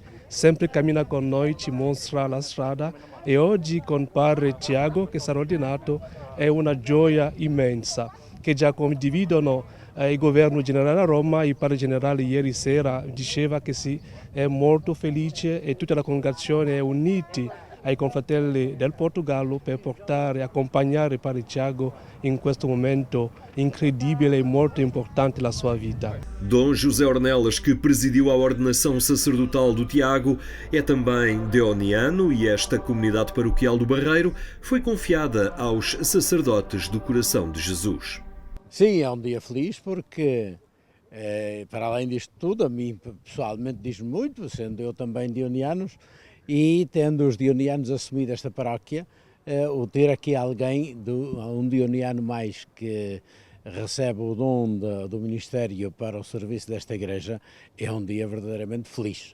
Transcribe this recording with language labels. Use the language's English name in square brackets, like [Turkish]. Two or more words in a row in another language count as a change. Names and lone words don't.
[Italian] Sempre cammina con noi, ci mostra la strada, e oggi con Padre Tiago, che sarà ordinato, è una gioia immensa, che già condividono il governo generale a Roma. Il padre generale ieri sera diceva che si è molto felice e tutta la congregazione è unita ai confratelli del Portogallo per portare e accompagnare il padre Tiago in questo momento incredibile e molto importante della sua vita. [Portuguese] Dom José Ornelas, que presidiu a ordenação sacerdotal do Tiago, é também deoniano e esta comunidade paroquial do Barreiro foi confiada aos sacerdotes do Coração de Jesus. Sim, é um dia feliz porque, para além disto tudo, a mim pessoalmente diz muito, sendo eu também deonianos, e tendo os deonianos assumido esta paróquia, o ter aqui alguém, um deoniano mais que recebe o dom do ministério para o serviço desta igreja, é um dia verdadeiramente feliz.